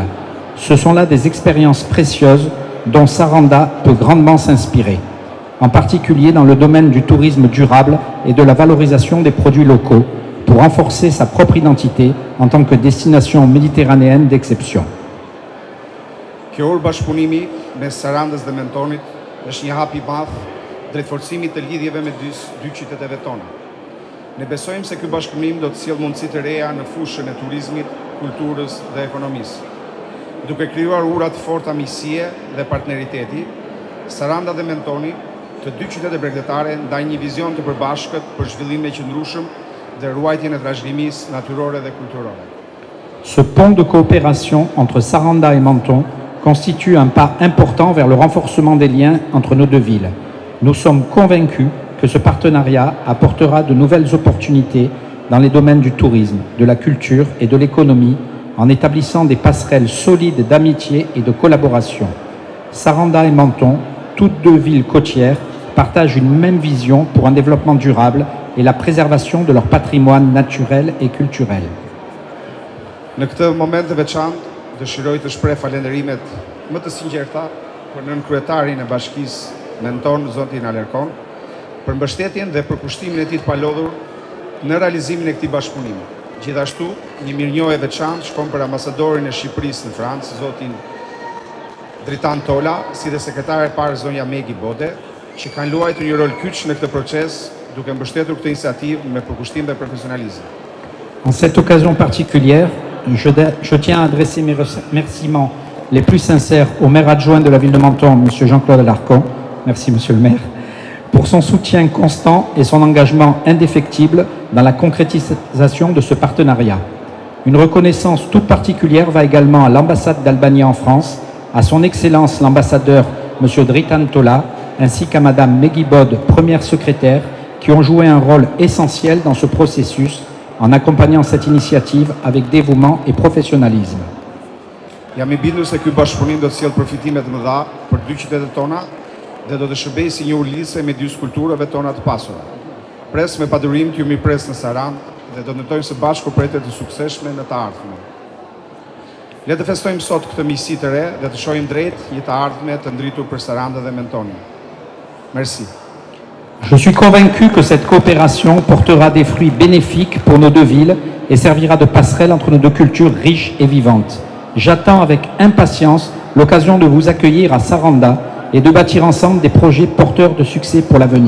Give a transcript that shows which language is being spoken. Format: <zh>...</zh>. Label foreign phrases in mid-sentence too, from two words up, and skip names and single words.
<fr>Ce sont là des expériences précieuses dont Saranda peut grandement s'inspirer, en particulier dans le domaine du tourisme durable et de la valorisation des produits locaux, pour renforcer sa propre identité en tant que destination méditerranéenne d'exception.</fr> <sq>Kjo bashkëpunimi mes Sarandës dhe Mentonit është një hap i madh drejt forcimit të lidhjeve me dy qyteteve tona. Ne besojmë se ky bashkëpunim do të sjellë mundësi të reja në fushën e turizmit, kulturës dhe ekonomisë. Duke krijuar ura të forta miqësie dhe partneriteti, Saranda dhe Mentoni, të dy qytete bregdetare, ndajnë një vizion të përbashkët për zhvillimin e qëndrueshëm dhe ruajtjen e trashëgimisë natyrore dhe kulturore.</sq> <fr>Ce pont de coopération entre Saranda et Menton constitue un pas important vers le renforcement des liens entre nos deux villes. Nous sommes convaincus que ce partenariat apportera de nouvelles opportunités dans les domaines du tourisme, de la culture et de l'économie, en établissant des passerelles solides d'amitié et de collaboration. Saranda et Menton, toutes deux villes côtières, partagent une même vision pour un développement durable et la préservation de leur patrimoine naturel et culturel.</fr> <sq>Në këtë moment të veçantë, dëshiroj të shpreh falenderimet më të sinqerta për nënkryetarin e bashkisë Menton, zotin Alerkon, për mbështetjen dhe për kushtimin e tij të palodhur në realizimin e këtij bashkëpunimi. Gjithashtu, një mirënjohje e veçantë shkon për ambasadorin e Shqipërisë në Francë, zotin Dritan Tola, si dhe sekretare e parë zonja Megi Bode, që kanë luajtur një rol kyç në këtë proces, duke mbështetur këtë iniciativë me përkushtim dhe profesionalizëm.</sq> <fr>En cette occasion particulière, je tiens à adresser mes remerciements les plus sincères au maire adjoint de la ville de Menton, M. Jean-Claude Alarcon, merci Monsieur le maire, pour son soutien constant et son engagement indéfectible dans la concrétisation de ce partenariat. Une reconnaissance toute particulière va également à l'ambassade d'Albanie en France, à son Excellence l'ambassadeur M. Dritan Tola, ainsi qu'à Mme Meggy Bod, première secrétaire, qui ont joué un rôle essentiel dans ce processus en accompagnant cette initiative avec dévouement et professionnalisme.</fr> <sq>Jam I bindur se ky bashkëpunim do të sjellë përfitime të mëdha për dy qytetet tona dhe do të shërbejë si një ulëse me dy kulturave tona të pasura. Pres me padurim t'ju mirëpres në Sarandë dhe do ndërtojmë së bashku projekte të suksesshme në të ardhmen. Le të festojmë sot këtë miqësi të re dhe të shohim drejt një të ardhme të ndritur për Sarandën dhe Mentonin.</sq> <fr>Merci. Je suis convaincu que cette coopération portera des fruits bénéfiques pour nos deux villes et servira de passerelle entre nos deux cultures riches et vivantes. J'attends avec impatience l'occasion de vous accueillir à Saranda et de bâtir ensemble des projets porteurs de succès pour l'avenir.</fr>